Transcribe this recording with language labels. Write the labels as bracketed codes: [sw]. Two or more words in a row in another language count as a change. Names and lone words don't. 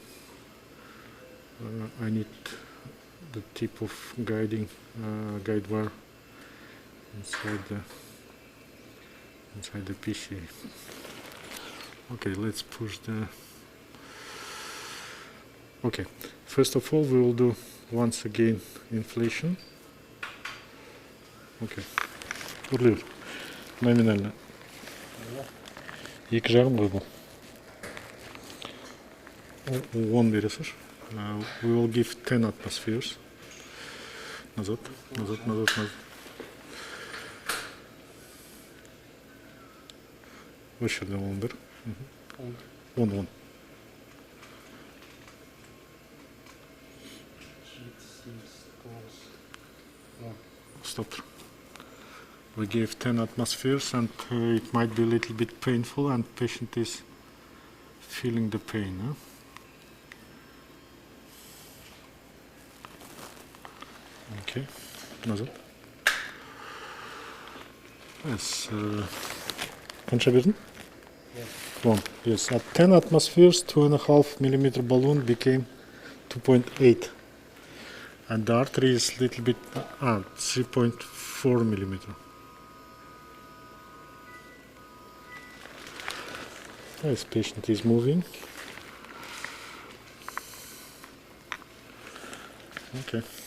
[en] I need the tip of guide wire inside the PCA. Okay, let's push the. Okay, first of all, we will do once again inflation. [ru] Okay. Урлив. Номинально. [kk] Екі жағым ғой бұл. Он бересіз. [en] We will give 10 atmospheres. [ru] Назад. [kk] Осы жерден 11. 10. [en] Stop. We gave 10 atmospheres, and it might be a little bit painful, and patient is feeling the pain. Huh? Okay, назад. Yes. [kk] Конча бердің? [en] Yes. Yes. At 10 atmospheres, 2.5 millimeter balloon became 2.8, and the artery is a little bit 3.4 millimeter. This patient is moving. Okay.